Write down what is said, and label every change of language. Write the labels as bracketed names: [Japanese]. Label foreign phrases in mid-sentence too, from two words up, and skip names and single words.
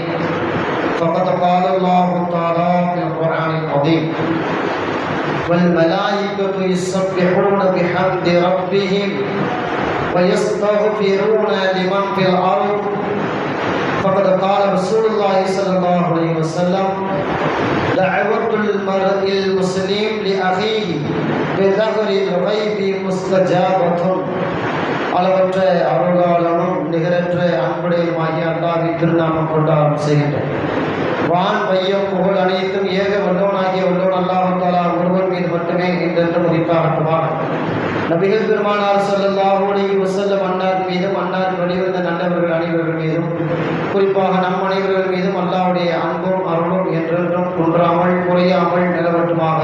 [Arabic] فقد قال الله تعالى في القرآن العظيم: والملائكة يسبحون بحمد ربهم ويستغفرون لمن في الأرض. فقد قال رسول الله صلى الله عليه وسلم: دعوة المرء المسلم لأخيه بظهر الغيب مستجابة. [Tamil] அளவற்ற அருளாளனும் நிகரற்ற அன்புடையுமாகிய அல்லாஹ்வின் திருநாமம் கொண்டு ஆரம்பம் செய்கின்றேன். வான் வையம் புகழ் அனைத்தும் ஏக வல்லவனாகிய வல்லவன் [Arabic] الله تعالى [Tamil] ஒருவர் மீது மட்டுமே என்றென்றும் உரித்தாகட்டுமாக. நபிகள் பெருமானார் [Arabic] صلى الله عليه وسلم [Tamil] அன்னார் மீதும் அன்னார் வழிவந்த நல்லவர்கள் அனைவர்கள் மீதும் குறிப்பாக நம் அனைவர்கள் மீதும் அல்லாஹ்வுடைய அன்பும் அருளும் என்றென்றும் குன்றாமல் குறையாமல் நிலவட்டுமாக.